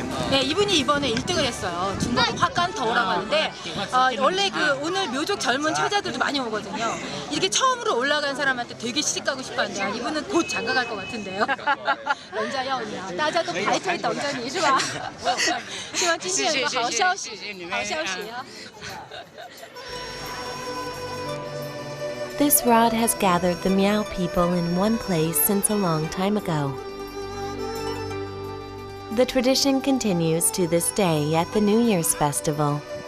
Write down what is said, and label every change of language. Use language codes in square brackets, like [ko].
[ko] 네, 이분이 이번에 1등을 했어요. 중국 화간더우라고 하는데 원래 그 오늘 묘족 젊은 처자들도 많이 오거든요. 이렇게 처음으로 올라간 사람한테 되게 시집가고 싶어한대요. 이분은 곧 장가갈 것 같은데요. [zh] 人家要你啊，大家都排队等着你是吧？希望今天有个好消息，好消息啊！ [en] This rod has gathered the Miao people in one place since a long time ago. The tradition continues to this day at the New Year's festival.